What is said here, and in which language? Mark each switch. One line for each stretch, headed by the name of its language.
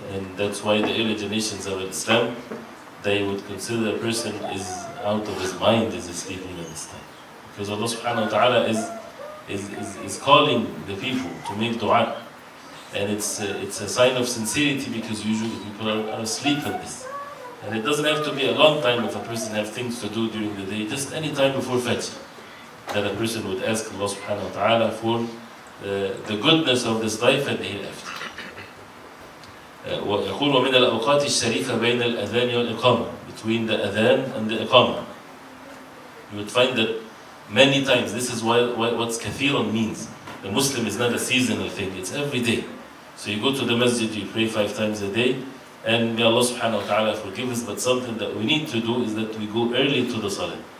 English: And that's why the early generations of Islam, they would consider a person is out of his mind, is sleeping at this time, because Allah subhanahu wa ta'ala is calling the people to make dua, and it's a sign of sincerity, because usually people are asleep at this. And it doesn't have to be a long time if a person has things to do during the day, just any time before Fajr, that a person would ask Allah subhanahu wa ta'ala for the goodness of this life and the hereafter.
Arabic: ويقول ومن الأوقات الشريفة بين الأذان والإقامة,
English: between the adhan and the iqamah. You would find that many times, this is what's kathiran means. The Muslim is not a seasonal thing, it's every day. So you go to the masjid, you pray 5 times a day, and may Allah subhanahu wa ta'ala forgive us, but something that we need to do is that we go early to the salah.